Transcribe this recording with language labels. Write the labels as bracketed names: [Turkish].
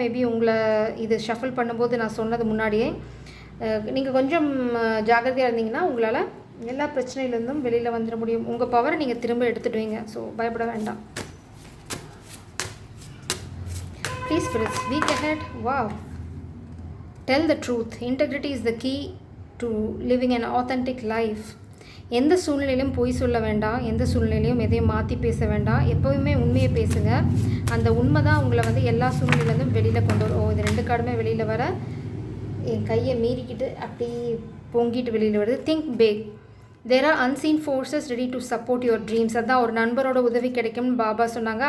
[Tamil] Maybe உங்களை இது shuffle பண்ணும்போது நான் சொன்னது முன்னாடியே நீங்கள் கொஞ்சம் ஜாகிரதையாக இருந்தீங்கன்னா உங்களால் எல்லா பிரச்சனையிலேருந்தும் வெளியில் வந்துட முடியும். உங்கள் பவரை நீங்கள் திரும்ப எடுத்துடுவீங்க. ஸோ பயப்பட வேண்டாம். [English] Please spirits, week ahead. Wow. Tell the truth. Integrity is the key to living an authentic life. [Tamil] எந்த சூழ்நிலையிலும் பொய் சொல்ல வேண்டாம், எந்த சூழ்நிலையிலையும் எதையும் மாற்றி பேச வேண்டாம். எப்போவுமே உண்மையை பேசுங்க. அந்த உண்மை தான் உங்களை வந்து எல்லா சூழ்நிலையிலேருந்தும் வெளியில் கொண்டு வரும். இது 2 கார்டுமே வெளியில் வர என் கையை மீறிக்கிட்டு அப்படி பொங்கிட்டு வெளியில் வருது. [English] Think big. There are unseen forces ready to support your dreams. [Tamil] அதுதான் ஒரு நண்பரோட உதவி கிடைக்கும்னு பாபா சொன்னாங்க.